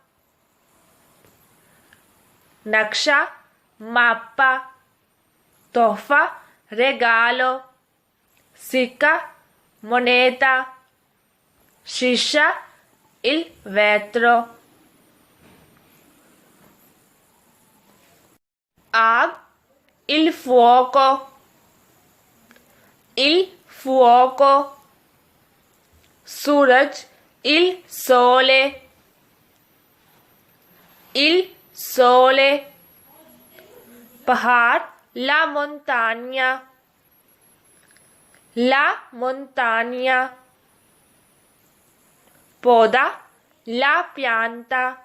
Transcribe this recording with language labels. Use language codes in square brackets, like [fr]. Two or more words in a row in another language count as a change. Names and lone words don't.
[hi] नक्शा माप्पा, तोहफा रेगालो, सिक्का मोनेटा, शीशा [it] il vetro. आग il fuoco, il fuoco, सूरज il sole, il sole, पहाड़ la montagna, la montagna, पौधा la pianta,